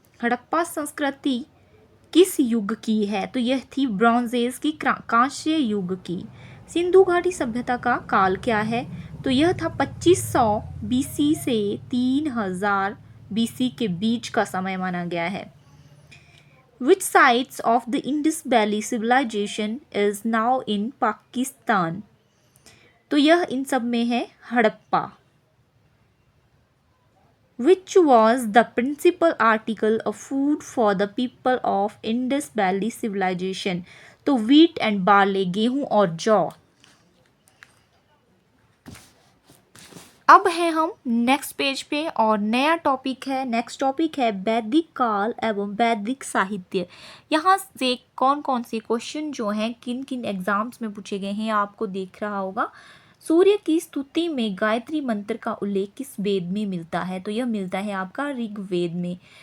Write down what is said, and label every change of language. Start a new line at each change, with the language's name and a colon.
Hindi: हड़प्पा संस्कृति किस युग की है, तो यह थी ब्रॉन्ज एज की, कांस्य युग की। सिंधु घाटी सभ्यता का काल क्या है, तो यह था 2500 BC से 3000 BC के बीच का समय माना गया है।
English: Which sites of the Indus Valley civilization is now in Pakistan,
Hindi: तो यह इन सब में है Harappa.
English: Which was the principal article of food for the people of Indus Valley civilization, तो wheat and barley,
Hindi: गेहूं और जौ। अब है हम नेक्स्ट पेज पे और नया टॉपिक है, नेक्स्ट टॉपिक है वैदिक काल एवं वैदिक साहित्य। यहाँ से कौन कौन से क्वेश्चन जो हैं किन किन एग्जाम्स में पूछे गए हैं आपको दिख रहा होगा। सूर्य की स्तुति में गायत्री मंत्र का उल्लेख किस वेद में मिलता है, तो यह मिलता है आपका ऋग्वेद में।